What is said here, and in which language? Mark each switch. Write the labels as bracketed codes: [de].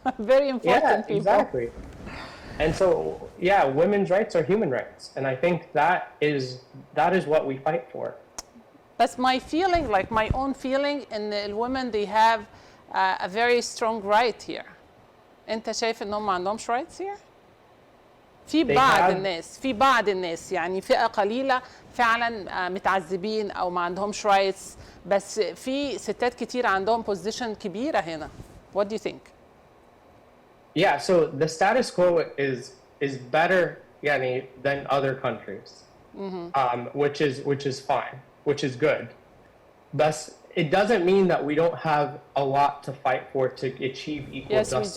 [en] yeah. Very important people. Exactly. And so, yeah, women's rights are human rights. And I think that is what we fight for. But my feeling, like my own feeling, in the women they have a very strong right here. [ar] أنت شايف إنهم ما عندهمش rights here؟ في بعض الناس يعني فئة قليلة فعلا متعذبين أو ما عندهمش rights، بس في ستات كتير عندهم position كبيرة هنا. [en] What do you think? Yeah, so the status quo is better [ar] يعني [en] than other countries, which is fine, which is good. But it doesn't mean that we don't have a lot to fight for to achieve equal justice.